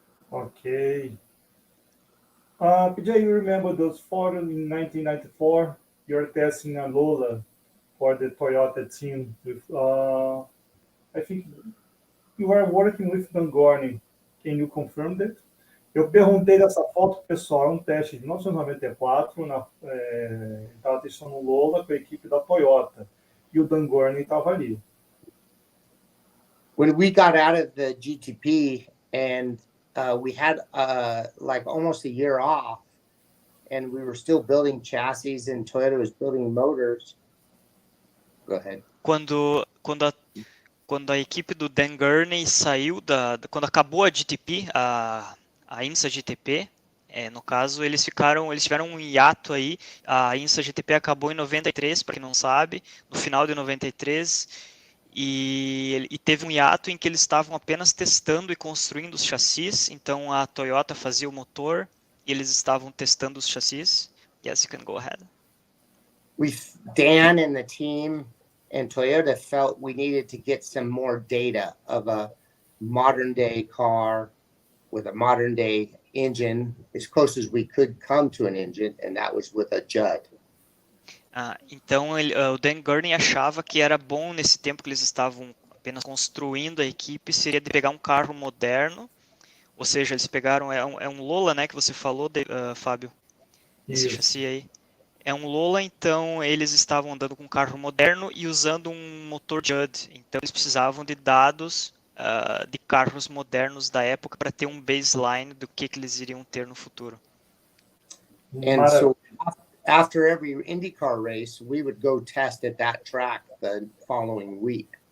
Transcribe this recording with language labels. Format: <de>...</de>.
<en>Ok. PJ, you remember those photos in 1994? You're testing a Lola for the Toyota team. With, I think you were working with Dan Gurney. Can you confirm that?</en> <pt>Eu perguntei dessa foto pro pessoal, um teste de 1994, estava testando um Lola com a equipe da Toyota, e o Dan Gurney estava ali.</pt> <en>When we got out of the GTP and we had like almost a year off, and we were still building chassis, and Toyota was building motors. Go ahead.</en> <pt>Quando a equipe do Dan Gurney saiu quando acabou a GTP, a IMSA GTP, no caso, eles tiveram um hiato aí. A IMSA GTP acabou em 93, para quem não sabe, no final de 93, e teve um hiato em que eles estavam apenas testando e construindo os chassis. Então a Toyota fazia o motor e eles estavam testando os chassis.</pt> <en>Yes, you can go ahead. Dan and the team and Toyota felt we needed to get some more data of a modern day car with a modern day engine, as close as we could come to an engine, and that was with a Judd.</en> <pt>Então, o Dan Gurney achava que era bom, nesse tempo que eles estavam apenas construindo a equipe, seria de pegar um carro moderno, ou seja, eles pegaram, é um Lola, né, que você falou, Fábio, esse chassi aí. É um Lola, então eles estavam andando com um carro moderno e usando um motor Judd, então eles precisavam de dados de carros modernos da época para ter um baseline do que eles iriam ter no futuro.</pt> <en>And so after every IndyCar race, we would go test at that track the following week.</en>